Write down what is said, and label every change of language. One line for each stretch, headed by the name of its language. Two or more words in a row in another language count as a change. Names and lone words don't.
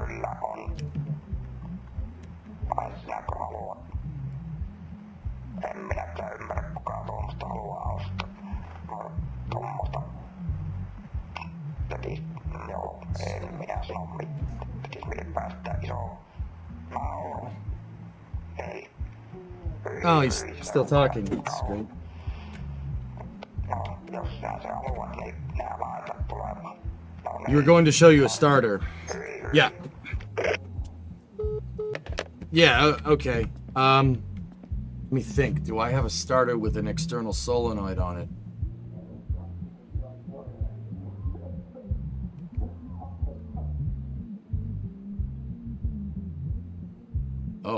Finnish: on. Vai sinäkö haluat? En minäkään ymmärrä kukaan tuommoista haluaa ostaa. Tuommoista. Tekis, joo, en minä sano mitään. Tekis mieli päästää isoon nauruun. Ei.
English: Oh, he's still talking. That's great.
Finnish: No, jos sinä se haluat, niin nää laitat tulemaan. No
English: You were going to show you a starter. Yeah. Yeah, okay. Let me think. Do I have a starter with an external solenoid on it? Oh.